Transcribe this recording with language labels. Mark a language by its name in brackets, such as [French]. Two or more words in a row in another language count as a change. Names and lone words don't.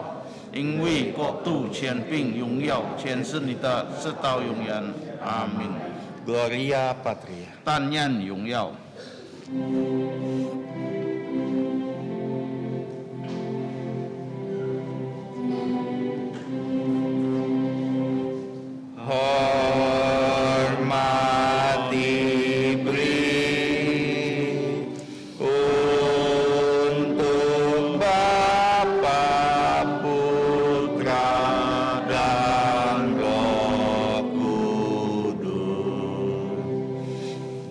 [Chinese] 因为国度、权柄、荣耀，全是你的，直到永远。阿门。 [Latin] Gloria Patria. [Chinese] 但愿荣耀。 [Indonesian] Hormat diberi untuk Bapa, Putra, dan Roh Kudus.